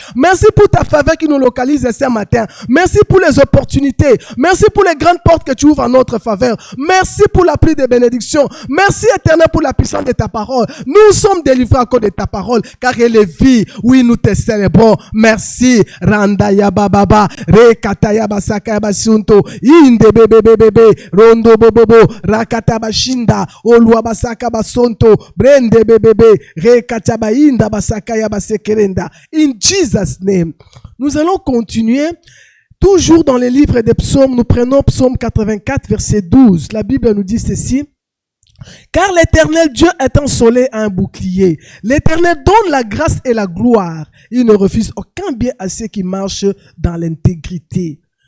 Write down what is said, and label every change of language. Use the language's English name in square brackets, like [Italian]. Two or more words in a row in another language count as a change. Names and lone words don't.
[French] Merci pour ta faveur qui nous localise ce matin. Merci pour les opportunités. Merci pour les grandes portes que tu ouvres en notre faveur. Merci pour la pluie de bénédictions. Merci Éternel pour la puissance de ta parole. Nous sommes délivrés à cause de ta parole car elle est vie. Oui, nous te célébrons. Merci. Randaya bababa. Rekataya basaka basunto inde bebebebebe rondo bobobo rakata bashinda olua basaka basonto brende bebebe rekata bainda basaka ya basekerenda. [English] In Jesus name. [French] Nous allons continuer toujours dans les livres des psaumes. Nous prenons psaume 84 verset 12. La Bible nous dit ceci: car l'Éternel Dieu est un soleil et un bouclier. L'Éternel donne la grâce et la gloire. Il ne refuse aucun bien à ceux qui marchent dans l'intégrité.